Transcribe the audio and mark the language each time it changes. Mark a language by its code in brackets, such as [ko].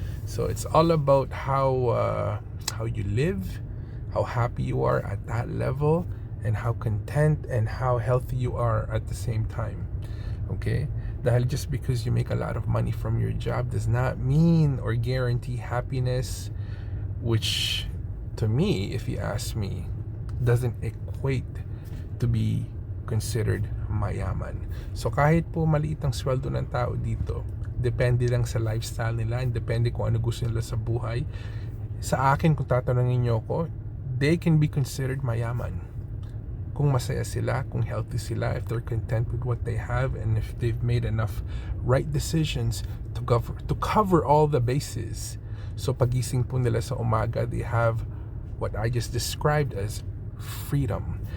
[en] So, it's all about how you live, how happy you are at that level, and how content and how healthy you are at the same time. Okay? Dahil just because you make a lot of money from your job does not mean or guarantee happiness, which to me, if you ask me, doesn't equate to be considered mayaman. [tl] So kahit po maliit ang sweldo ng tao dito, depende lang sa lifestyle nila, and depende kung ano gusto nila sa buhay. Sa akin, kung tatanungin niyo ako, [en] they can be considered [tl] mayaman kung masaya sila, kung healthy sila, [en] if they're content with what they have, and if they've made enough right decisions to cover all the bases. So [tl] pagising po nila sa umaga, [en] they have what I just described as freedom.